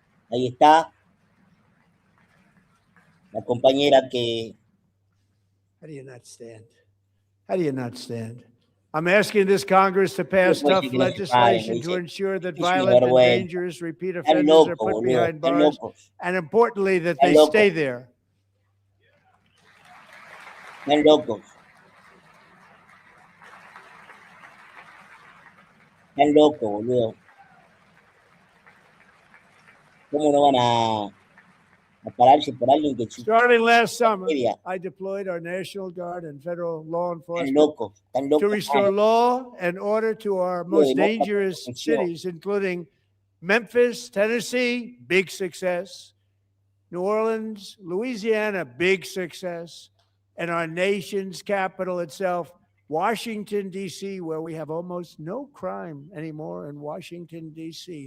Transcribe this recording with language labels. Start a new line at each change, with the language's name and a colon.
Spanish: Ahí está la compañera que...
English: How do you not stand? How do you not stand? I'm asking this Congress to pass tough legislation to ensure that violent and dangerous repeat offenders are put behind bars, and importantly, that they stay there.
Spanish: Están locos. Están locos, boludo. ¿Cómo no van a pararse por alguien que...
English: Starting last summer, I deployed our National Guard and federal law enforcement to restore law and order to our most dangerous cities, including Memphis, Tennessee, big success, New Orleans, Louisiana, big success, and our nation's capital itself, Washington, D.C., where we have almost no crime anymore in Washington, D.C.